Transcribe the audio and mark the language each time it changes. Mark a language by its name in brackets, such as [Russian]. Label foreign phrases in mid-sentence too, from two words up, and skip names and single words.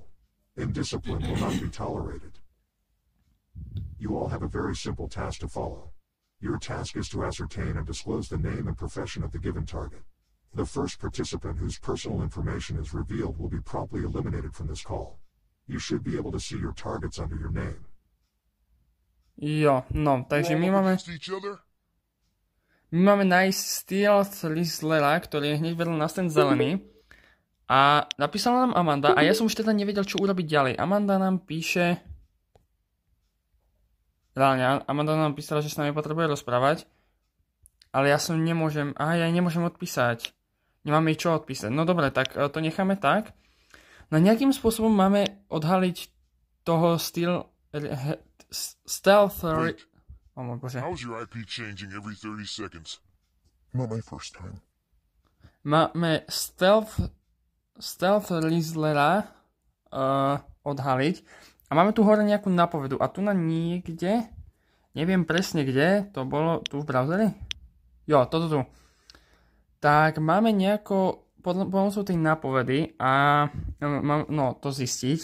[English] Indiscipline will not be tolerated. You all have a very simple task to follow. Your task is to ascertain and disclose the name and profession of the given target. The first participant whose personal information is revealed will be promptly eliminated from this call. You should be able to see your targets under your name. [Slovak] Jo, no, takže my máme nájsť Stealth Lislera, ktorý je hneď vedľa nás ten zelený. A napísala nám Amanda a ja som už teda nevedel, čo urobiť ďalej. Amanda nám píše... Reálne, Amanda nám písala, že sa nami potrebuje rozprávať. Ale ja nemôžem odpísať. Nemáme čo odpísať. No dobre, tak to necháme tak. No nejakým spôsobom máme odhaliť toho Stealth... Oh môj Bože. [English] How's your IP changing every 30 seconds? Not my first time. [Slovak] Máme Stealth Lislera odhaliť. A máme tu hore nejakú napovedu. A tu na niekde, neviem presne kde, to bolo tu v browseri? Jo, toto tu. Tak máme nejako pomocou tej napovedy a to zistiť.